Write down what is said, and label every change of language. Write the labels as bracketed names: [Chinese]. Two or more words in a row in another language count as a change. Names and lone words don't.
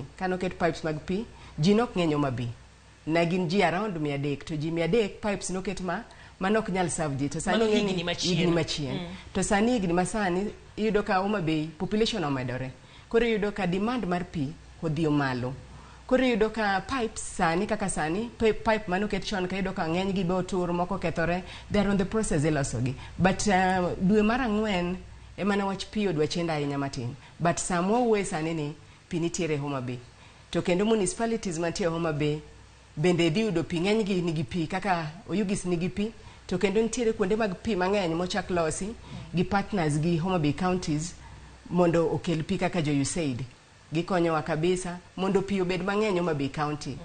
[Luo (Kenya and Tanzania)] Kano ket pipes mag pi jinok ng'eny Homa Bay. Na gin ji around 300 to ji 300 pipes no ket manok nyal serve ji to sani igni machien. To sani igni masani iyudo ka Homa Bay population omedore. Koro iyudo ka demand mar pi odhi malo. Koro iyudo ka pipes sani kaka sani pipe manoket chon ka iyudo ka ng'eny gi be otur moko kethore [English] they are on the process [Luo (Kenya and Tanzania)] ilosogi. But dwe mar 4 emana wach pi odwa chenda ahinya matin. But samwa uwe sani ni pi nitiere Homa Bay. To kendo municipalities mantie Homa Bay bende dhi yudo pi ng'eny gi nigi pi kaka Oyugis nigi pi to kendo nitiere kuonde mag pi mang'eny mochak losi gi partners gi Homa Bay counties mondo okel pi kaka jo USAID gikonyowa kabisa mondo pi obed mang'eny Homa Bay County.